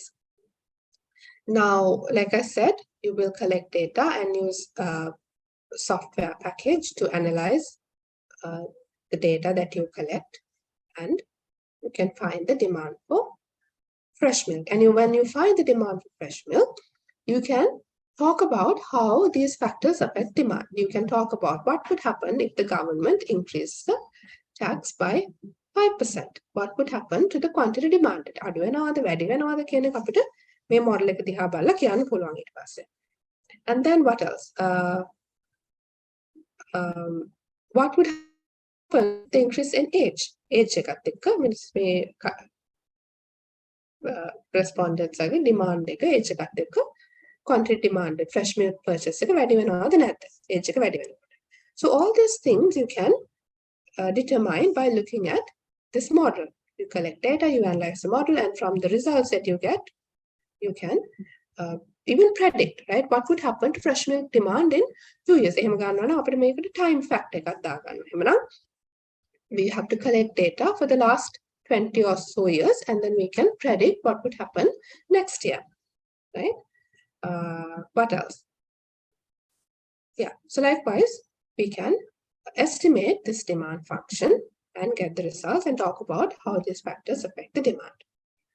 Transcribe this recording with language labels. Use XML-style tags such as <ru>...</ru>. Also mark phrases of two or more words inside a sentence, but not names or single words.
<en>Now, like I said, you will collect data and use a software package to analyze the data that you collect, and you can find the demand for fresh milk. And when you find the demand for fresh milk, you can talk about how these factors affect demand. You can talk about what would happen if the government increased the tax by 5%. What would happen to the quantity demanded?</en> <si>අඩු වෙනවද වැඩි වෙනවද කියන එක අපිට මේ මොඩල් එක දිහා බලලා කියන්න පුළුවන් ඊට පස්සේ.</si> <en>And then what else? What would happen with the increase in age?</en> <si>Age එකත් එක්ක means මේ</si> <en>respondents age demand</en> <si>එක age එකත් එක්ක</si> <en>quantity demanded fresh milk purchase</en> <si>එක වැඩි වෙනවද නැද්ද? Age එක වැඩි වෙනකොට.</si> <en>So all these things you can determine by looking at this model. You collect data, you analyze the model, and from the results that you get, you can even predict, right? What would happen to fresh milk demand in 2 years?</en> <si>එහෙම ගන්නවා නම් අපිට මේකට</si> <en>time factor</en> <si>එකක් දාගන්න.</si> <en>එහෙමනම් we have to collect data for the last 20 or so years, and then we can predict what would happen next year, right? What else? Yeah, so likewise, we can estimate this demand function and get the results and talk about how these factors affect the demand.</en>